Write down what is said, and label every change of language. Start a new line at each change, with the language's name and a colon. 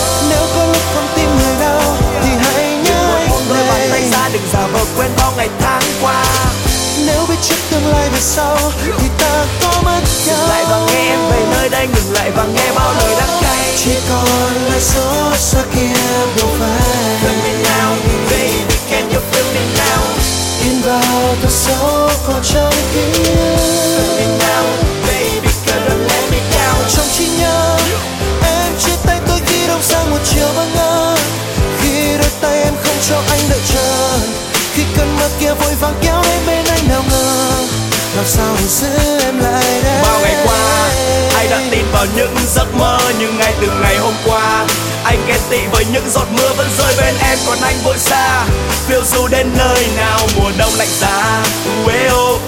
Vietnamese: Nếu có lúc không tìm người đâu thì hãy nhớ anh đây. Đôi bàn tay ra đừng giả vờ quên bao ngày tháng. Nếu biết trước tương lai về sau thì ta có mất nhau. Dừng lại và nghe em về nơi đây, ngừng lại và nghe bao lời đắng cay. Chỉ còn lời gió xa kia đổ về.
English: Feel me now, baby, can you feel me now?
Vietnamese: In vào thật sâu còn trong tim.
English: Feel me now, baby, girl, don't let me down.
Vietnamese: Trong trí nhớ em chia tay tôi khi đông sang một chiều bất ngờ. Khi đôi tay em không cho anh đợi chờ, khi cơn mưa kia vội vàng kéo đến bên anh, nào ngờ làm sao để giữ em lại đây. Bao ngày qua anh đã tin vào những giấc mơ, nhưng ngay từ ngày hôm qua anh ghen tị với những giọt mưa vẫn rơi bên em, còn anh vội xa phiêu du đến nơi nào mùa đông lạnh giá.